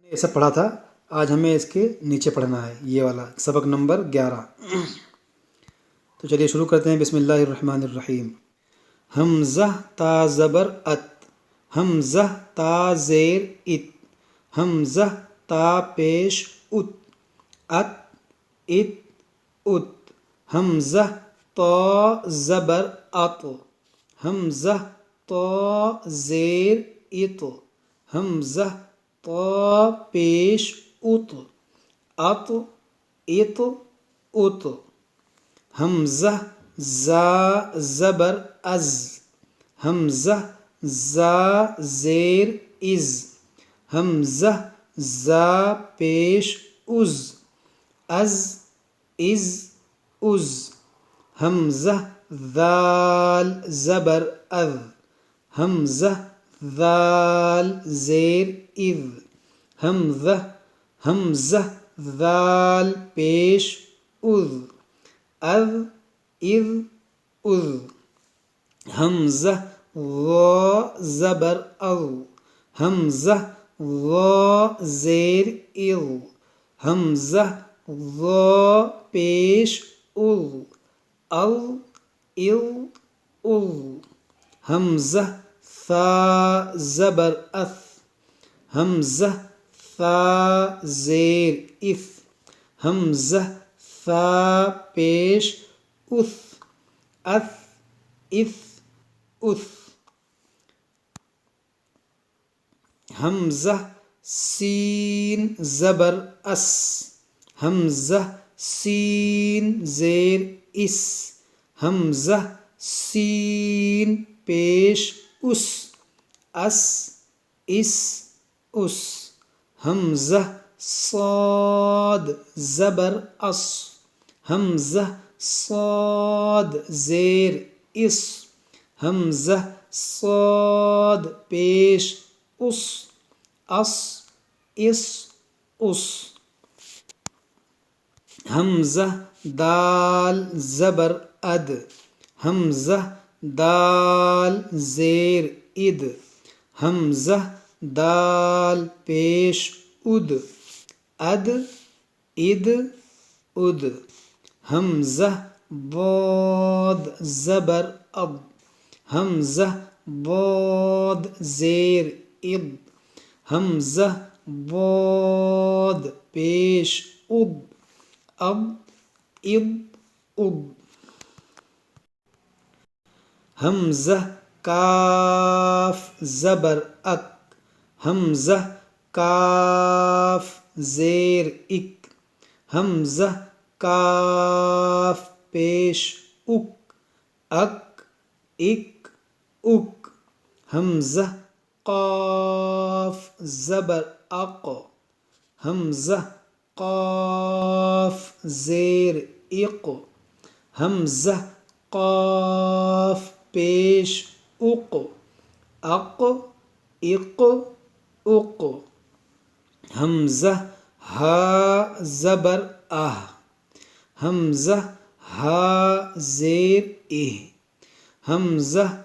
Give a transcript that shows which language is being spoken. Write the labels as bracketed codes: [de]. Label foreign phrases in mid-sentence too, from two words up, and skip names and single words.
[ur] ایسا پڑھا تھا، آج ہمیں اس کے نیچے پڑھنا ہے، یہ والا سبق نمبر 11۔ تو چلیے شروع کرتے ہیں۔ [ar] بسم اللہ الرحمن الرحیم۔ [ur] حمزہ تا زبر ات، حمزہ تا زیر ات، حمزہ تا پیش ات، ات ات ات، حمزہ تا زبر ات، حمزہ تا زیر ات، حمزہ تا پیش ات، ات ات ات، حمزہ زا زبر از، حمزہ زا زیر از، حمزہ زا پیش از، از از از، حمزہ ذال زبر اذ، حمزہ ذال زیر اذ، حمزہ ذال پیش اذ، اذ اذ اذ، حمزہ ظا زبر اظ، حمزہ ظا زیر اظ، حمزہ ظا پیش اظ، اظ اظ اظ، حمزہ ثا زبر اث، حمزہ ثا زیر اث، حمزہ ثا پیش اث، اث اث اث، حمزہ سین زبر اس، حمزہ سین زیر اس، حمزہ سین پیش اس، اس اس اس، حمزہ صاد زبر اس، حمزہ صاد زیر اس، حمزہ صاد پیش اس، اس اس اس، حمزہ دال زبر اد، حمزہ دال زیر اد، حمزہ دال پیش اد، اد اد اد، حمزہ ضاد زبر اض، حمزہ ضاد زیر اض، حمزہ ضاد پیش اض، اض اض اض، حمزہ کاف زبر اک، حمزہ کاف زیر اک، حمزہ کاف پیش اک، اک اک اک، حمزہ قاف زبر اق، حمزہ قاف زیر اق، حمزہ قاف پیش اق، اق اق اق، حمزہ ہا زبر اہ، حمزہ ہا زیر اہ، حمزہ